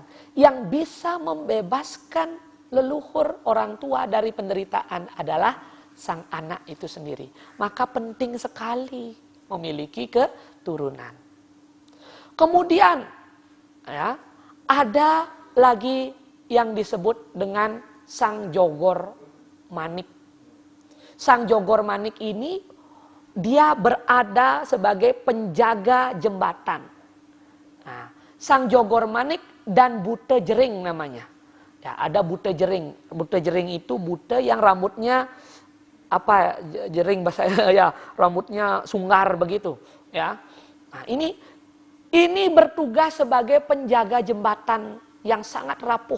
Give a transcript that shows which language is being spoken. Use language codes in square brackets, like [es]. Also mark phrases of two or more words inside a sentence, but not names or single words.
[id] Yang bisa membebaskan leluhur orang tua dari penderitaan adalah sang anak itu sendiri. Maka penting sekali memiliki keturunan. Kemudian ya, ada lagi yang disebut dengan sang jogor manik. Sang jogor manik ini dia berada sebagai penjaga jembatan. Nah, sang jogor manik dan buta jering namanya. Ya, ada buta jering. Buta jering itu buta yang rambutnya apa jering bahasa ya, rambutnya sunggar begitu, ya. Nah, ini bertugas sebagai penjaga jembatan yang sangat rapuh.